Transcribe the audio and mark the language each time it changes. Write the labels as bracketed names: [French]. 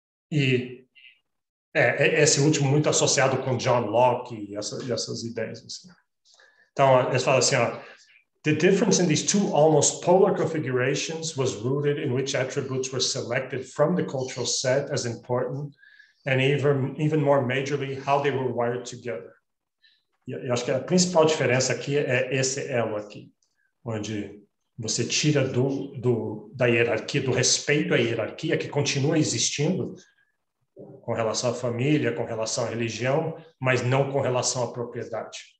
[Portuguese] E esse último muito associado com John Locke e essas ideias. Assim. [English] Então, eles falam assim, the difference in these two almost polar configurations was rooted in which attributes were selected from the cultural set as important, and even more majorly, how they were wired together. [Portuguese] E eu acho que a principal diferença aqui é esse elo aqui, onde você tira da hierarquia, do respeito à hierarquia, que continua existindo com relação à família, com relação à religião, mas não com relação à propriedade.